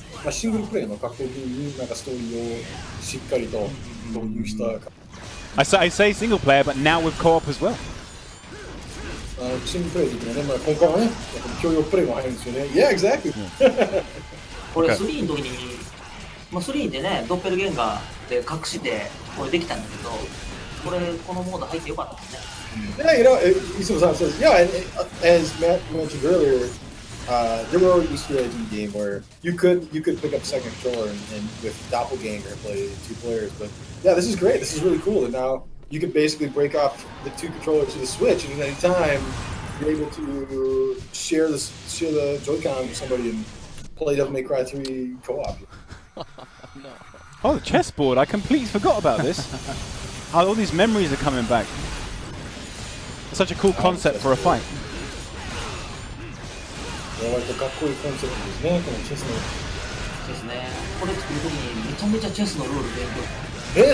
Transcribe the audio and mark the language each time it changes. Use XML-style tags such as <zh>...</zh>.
<ja>シングルプレイの格闘ゲームになんかストーリーをしっかりと導入した。</ja> <en>I say single player, but now with co-op as well.</en> <ja>シングルプレイでいくのね、まあ今回はね、共用プレイも入るんですよね。</ja> <en>Yeah, exactly.</en> <ja>これ3の時に、まあ3でね、ドッペルゲンガーで隠してこれできたんだけど、このモード入ってよかったですね。</ja> <en>Yeah, you know, Ichino-san says, yeah, and as Matt mentioned earlier, there were Easter eggs in the game where you could pick up a second controller and with Doppelganger play 2 players. But yeah, this is great. This is really cool. And now you could basically break off the 2 controllers to the Switch, and at any time you're able to share the Joy-Con with somebody and play Devil May Cry 3 co-op. No. Oh, the chessboard! I completely forgot about this. All these memories are coming back. Such a cool concept for a fight.</en> <ja>割とかっこいいコンセプトですね、このチェスの。ですね。これ作るときにめちゃめちゃチェスのルール勉強。</ja>